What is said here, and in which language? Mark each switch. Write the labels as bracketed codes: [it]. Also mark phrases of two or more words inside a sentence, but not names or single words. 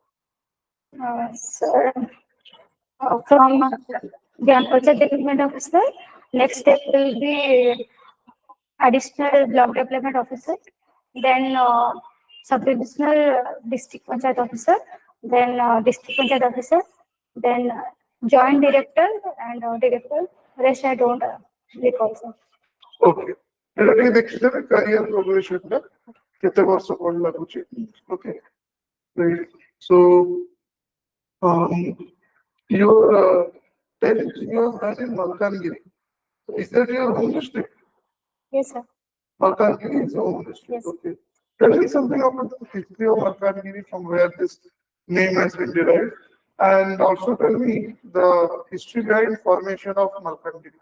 [en] Sir, from Gram Panchayat Development Officer, next step will be additional block development officer, then sub-divisional district panchayat officer, then district panchayat officer, then joint director and director. Rest I don't recall, sir. [or] Okay. ଏଇଟା ଦେଖିଦେବେ [en] career progression [or] ଟା କେତେ ବର୍ଷ କଣ ଲାଗୁଛି. [en] Okay. Right. So your you are in Malkangiri. Is that your home district? Yes, sir. Malkangiri is your home district. Yes. Okay. Tell me something about the history of Malkangiri, from where this name has been derived, and also tell me the history behind formation of Malkangiri.